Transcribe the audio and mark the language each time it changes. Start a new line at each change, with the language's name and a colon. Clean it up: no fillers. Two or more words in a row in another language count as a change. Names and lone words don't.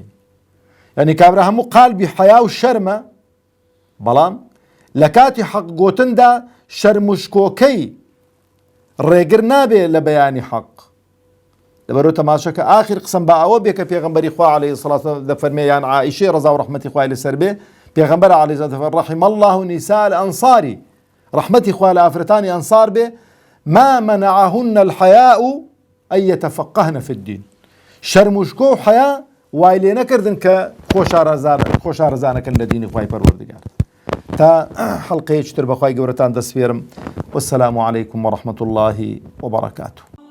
Central Kurdish: یعنی کابرا هەموو قالبی حیا و شەرمە، بەڵام لە کاتی حەق گوتندا شەرموشکۆکەی ڕێگر نابێ لە بەیانی حەق. لەبەرەوە تەماشەکە ئاخر قسم بە ئەوە بێ کە پێغەمبەری خوا
Arabic: عەلەیهی سەڵات
Central Kurdish: دەفەرمێ، یان عائیشەی ڕەزا و ڕەحمەتی خوای لەسەر بێ، پێغەمبەر
Arabic: عەلەیهی سەڵات
Central Kurdish: دەفەرمێ
Arabic: ڕەحیمە الله نساء الأنصار،
Central Kurdish: ڕەحمەتی خوا لە ئافرەتانی ئەنصار بێ،
Arabic: ما منعهن الحياء أن يتفقهن في الدين.
Central Kurdish: شەرموشکۆ و حیا وای لێ نەکردن کە خۆشارەزانەکەن لە دینی خوای پەروەردگار. تا حەڵقەیەکی تر بەخوای گەورەتان دەسپێرم.
Arabic: والسلام عليكم ورحمة الله وبركاته.